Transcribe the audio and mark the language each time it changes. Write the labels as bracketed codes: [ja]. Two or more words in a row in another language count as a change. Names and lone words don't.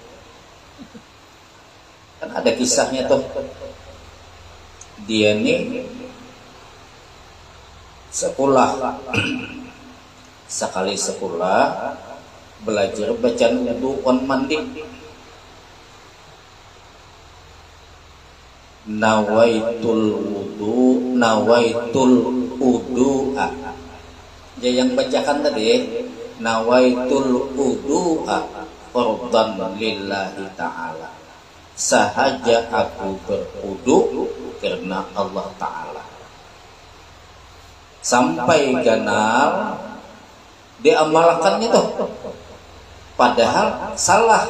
[bjn] Kan ada kisahnya tuh, dia nih sekolah sekali sekolah belajar bacaan wudu on mandi, [ar] نويت الوضوء. [bjn] Ya yang bacakan tadi [ar] نويت الوضوء فرضا لله تعالى, [bjn] sahaja aku berwudu karena Allah Ta'ala. Sampai ganal diamalkannya tuh, padahal salah.